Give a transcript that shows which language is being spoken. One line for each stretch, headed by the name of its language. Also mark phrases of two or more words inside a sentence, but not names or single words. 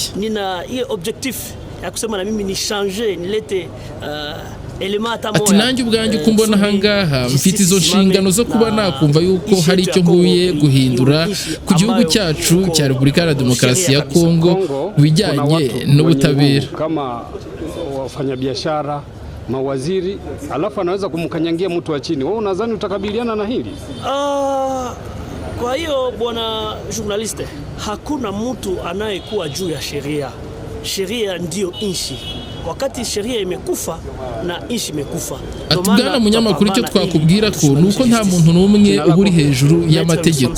Swahili: Nina hiyo objectif ya kusema na mimi ni changer nilete
Kinyarwanda: ati nanjye ubwanjye uko mbona ahangaha mfite izo nshingano zo kuba nakumva yuko hari icyo nkuye guhindura ku gihugu cyacu cya Repubulika ya Demokarasi ya Kongo bijyanye n'ubutabera.
Swahili: Kama wafanyabiashara, mawaziri, alafu anaweza kumkanyangia mtu wa chini. Wewe unadhani utakabiliana na hili? Kwa hiyo bwana journaliste, hakuna mtu anayekuwa juu ya sheria. Sheria ndio nchi. Wakati sheria imekufa na nchi imekufa.
Kinyarwanda: Atugana munyamakuru icyo twakubwira ko nuko nta muntu n'umwe uburi hejuru y'amategeko.